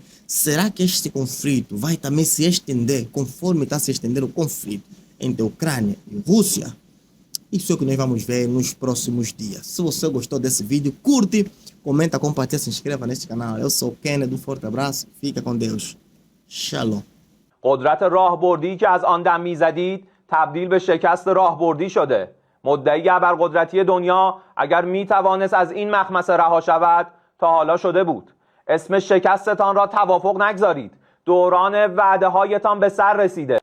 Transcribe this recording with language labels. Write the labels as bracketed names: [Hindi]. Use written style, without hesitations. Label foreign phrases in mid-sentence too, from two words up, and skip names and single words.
[Portuguese] Será que este conflito vai também se estender conforme está se estendendo o conflito entre a Ucrânia e a Rússia? Isso é o que nós vamos ver nos próximos dias. Se você gostou desse vídeo, curte, comenta, compartilha, se inscreva neste canal. Eu sou o Kennedy, um forte abraço, fica com Deus. Shalom. [Persian] قدرت راهبردی که از آن دم میزدید تبدیل به شکست راهبردی شده. مدعی ابرقدرتی دنیا اگر میتوانست از این مخمصه رها شود تا حالا شده بود. اسم شکستتان را توافق نگذارید. دوران وعده هایتان به سر رسیده.